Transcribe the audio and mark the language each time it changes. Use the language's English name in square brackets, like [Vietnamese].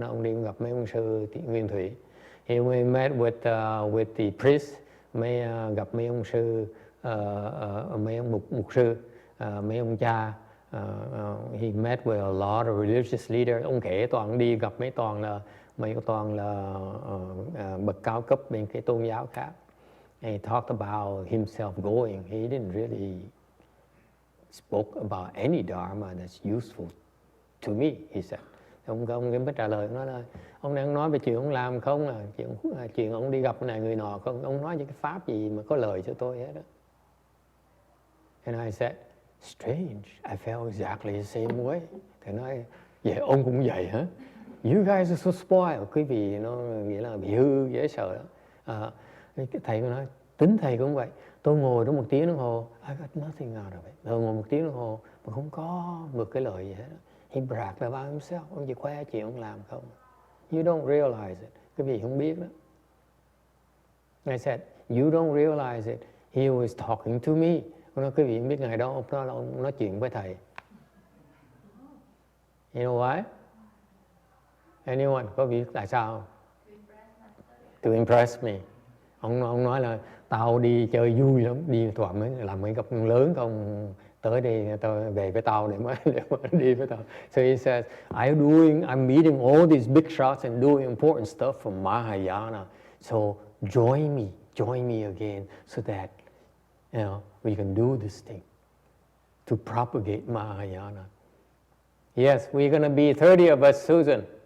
[Vietnamese] Nó ông đi gặp mấy ông sư nguyên thủy. [English] He met with the priest, [Vietnamese] gặp mấy ông sư, mấy ông mục sư, mấy ông cha. [English] He met with a lot of religious leaders. [Vietnamese] Ông kể toàn đi gặp mấy toàn là bậc cao cấp bên cái tôn giáo khác. [English] And he talked about himself going. He didn't really spoke about any dharma that's useful to me, he said. [Vietnamese] Ông mới trả lời, ông nói là ông đang nói về chuyện ông làm không à, chuyện ông đi gặp này người nọ không, ông nói những cái pháp gì mà có lời cho tôi hết đó. [English] And I said, strange, I felt exactly the same way. [Vietnamese] Thầy nói, vậy ông cũng vậy hả? [English] You guys are so spoiled. [Vietnamese] Quý vị nó nghĩa là bị hư, dễ sợ đó. Thầy có nói, tính thầy cũng vậy. Tôi ngồi đó 1 tiếng đồng hồ, [English] I got nothing out of it. [Vietnamese] Tôi ngồi 1 tiếng đồng hồ mà không có một cái lời gì hết. [English] He bragged about himself. [Vietnamese] Ông chỉ khoe chuyện ông làm không. [English] You don't realize it. [Vietnamese] Quý vị không biết đó. [English] I said, you don't realize it. He was talking to me. [Vietnamese] Ông nói, quý vị không biết ngày đó ông nói chuyện với thầy. [English] You know why? Anyone [Vietnamese] có biết tại sao? [English] To impress me. [Vietnamese] Ông nói là tao đi chơi vui lắm, đi toàn mới làm mấy gặp lớn không, tới đây tao về với tao để mà đi với tao. [English] So he says, I'm meeting all these big shots and doing important stuff from Mahayana. So join me again so that we can do this thing to propagate Mahayana. Yes, we're going to be 30 of us, Susan.